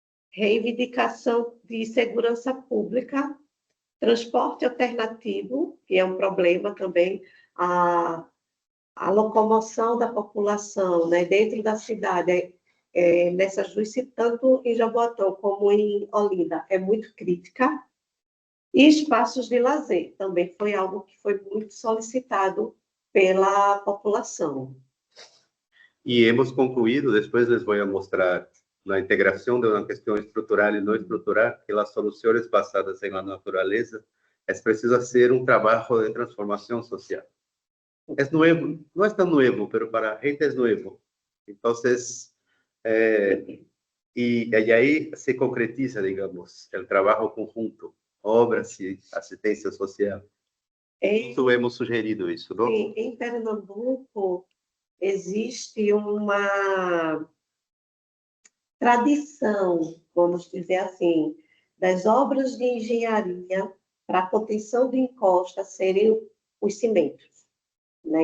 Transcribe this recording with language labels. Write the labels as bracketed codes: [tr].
[pt] reivindicação de segurança pública, transporte alternativo, que é um problema também, a locomoção da população, né, dentro da cidade, nessas duas, tanto em Jaboatão como em Olinda, é muito crítica. E espaços de lazer, também foi algo que foi muito solicitado pela população. [es] Y hemos concluido, después les voy a mostrar la integración de una cuestión estructural y no estructural, que las soluciones basadas en la naturaleza es preciso hacer un trabajo de transformación social. Es nuevo, no es tan nuevo, pero para la gente es nuevo. Entonces, y ahí se concretiza, digamos, el trabajo conjunto, obras y asistencia social. [pt] Isso [es] hemos sugerido [pt] isso, não? Sim, em Pernambuco existe uma tradição, vamos dizer assim, das obras de engenharia para a contenção de encosta serem os cimentos, né?